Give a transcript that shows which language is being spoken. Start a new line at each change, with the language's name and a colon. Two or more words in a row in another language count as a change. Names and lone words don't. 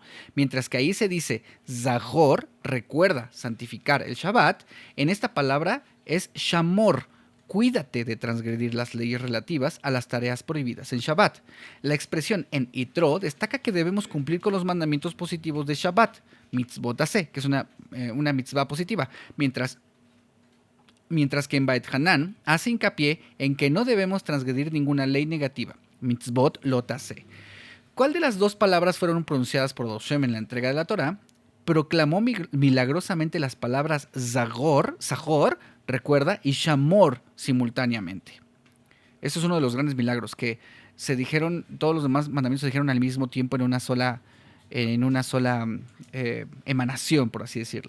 Spanish: Mientras que ahí se dice Zahor, recuerda, santificar el Shabbat, en esta palabra es Shamor, cuídate de transgredir las leyes relativas a las tareas prohibidas en Shabbat. La expresión en Yitro destaca que debemos cumplir con los mandamientos positivos de Shabbat,
Hebrew: מצוות עשה,
Spanish: que es una mitzvah positiva, mientras que en Beit Hanan hace hincapié en que no debemos transgredir ninguna ley negativa,
Hebrew: מצוות לא תעשה.
Spanish: ¿Cuál de las dos palabras fueron pronunciadas por Hashem en la entrega de la Torah? Proclamó milagrosamente las palabras Zahor, recuerda, y Shamor simultáneamente. Eso es uno de los grandes milagros, que se dijeron, todos los demás mandamientos se dijeron al mismo tiempo en una sola emanación, por así decirlo.